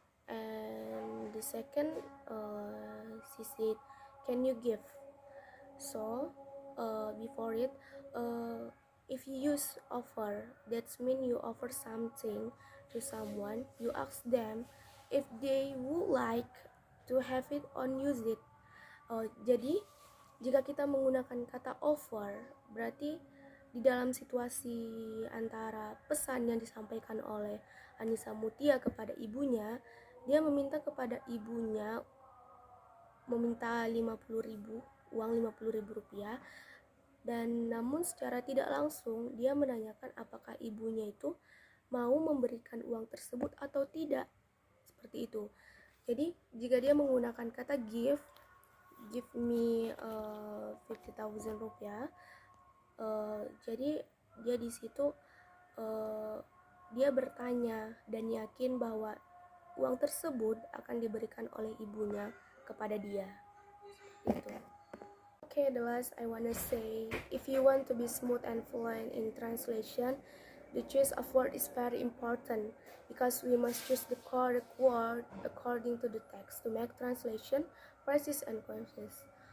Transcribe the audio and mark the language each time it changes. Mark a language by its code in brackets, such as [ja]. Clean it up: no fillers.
[en] And the second, she said, "Can you give?" So, before it, if you use offer, that's mean you offer something to someone. You ask them if they would like to have it or use it. [id] Jadi jika kita menggunakan kata offer, berarti di dalam situasi antara pesan yang disampaikan oleh Anissa Mutia kepada ibunya, dia meminta kepada ibunya meminta 50.000 uang 50.000 rupiah, dan namun secara tidak langsung dia menanyakan apakah ibunya itu mau memberikan uang tersebut atau tidak, seperti itu. Jadi jika dia menggunakan kata [en] give me [id] 50.000 rupiah, jadi dia di situ dia bertanya dan yakin bahwa uang tersebut akan diberikan oleh ibunya kepada dia. Itu. [en] Okay, the last I wanna say, if you want to be smooth and fluent in translation, the choice of word is very important, because we must choose the correct word according to the text to make translation precise and conscious.